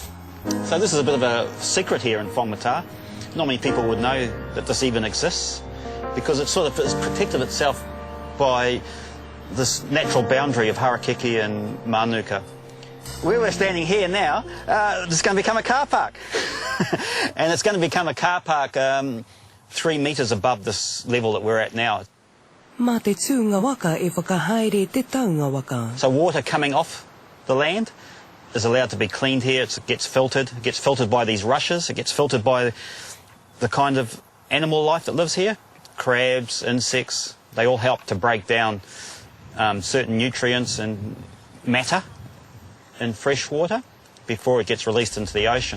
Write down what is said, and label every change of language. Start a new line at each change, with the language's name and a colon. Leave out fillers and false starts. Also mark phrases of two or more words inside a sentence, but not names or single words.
English: So this is a bit of a secret here in Whangamata. Not many people would know that this even exists, because it sort of has protected itself by this natural boundary of Harakeke and Manuka. Where we're standing here now, it's going to become a car park. And it's going to become a car park 3 metres above this level that we're at now.
Māori: Mā te tūnga waka e whakahaere te taunga waka.
English: So water coming off the land is allowed to be cleaned here. It gets filtered. It gets filtered by these rushes. It gets filtered by the kind of animal life that lives here. Crabs, insects, they all help to break down certain nutrients and matter in fresh water before it gets released into the ocean.